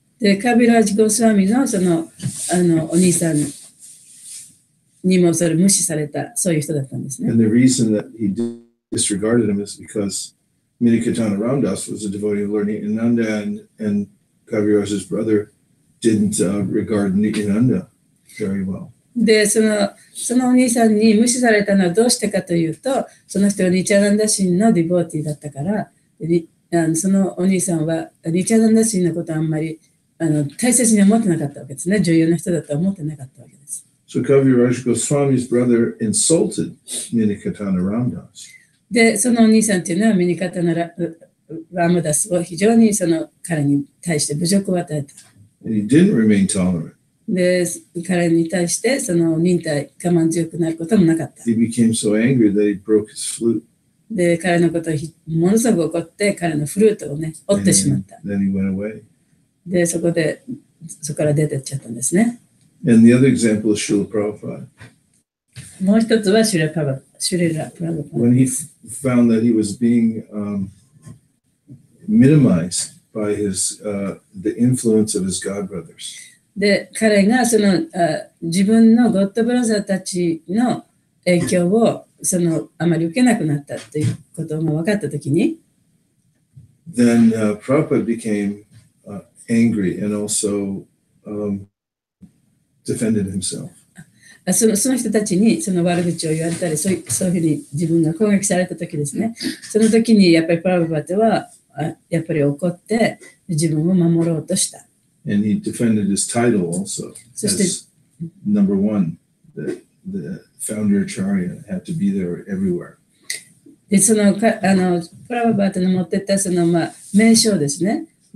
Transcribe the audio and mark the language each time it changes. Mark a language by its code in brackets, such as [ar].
[ja] で、カビラージ・ゴスワミのそのお兄さんにもそれ無視された、そういう人だったんですね。 [en] And the reason that he disregarded him is because Minikatana Ramdas was a devotee of Lord Nityananda, and Kaviraj's brother didn't regard Nityananda very well. [ja] で、そのお兄さんに無視されたのはどうしてかというと、その人はニチャナンダ神のディボーティーだったから、そのお兄さんはニチャナンダ神のことをあんまり大切に思ってなかったわけですね。重要な人だとは思ってなかったわけです。 [en] So Kaviraj Goswami's brother insulted Minikatana Ramdas. [ja] で、そのお兄さんっていうのはミニカタナラムダスを非常に彼に対して侮辱を与えた。 [en] And he didn't remain tolerant. [ja] で、彼に対して忍耐、我慢強くなることもなかった。 [en] He became so angry that he broke his flute. [ja] で、彼のことをものすごく怒って、彼のフルートをね、折ってしまった。 [en] Then he went away. [ja] で、そこから出てっちゃったんですね。 [en] And the other example is Srila Prabhupada. [ja] もう一つはシュレラ・プラブパ。 [en] When he found that he was being minimized by the influence of his godbrothers. [ja] で、彼が自分のゴッドブラザーたちの影響をあまり受けなくなったということが分かったときに、 [en] then Prabhupada became angry and also defended himself. [ja] その人たちにその悪口を言われたり、そういうふうに自分が攻撃されたときですね。その時にやっぱりプラブパーはやっぱり怒って自分を守ろうとした。 [en] And he defended his title also as number one. The founder Acharya had to be there everywhere. [ja] で、プラブパーの持ってった名称ですね。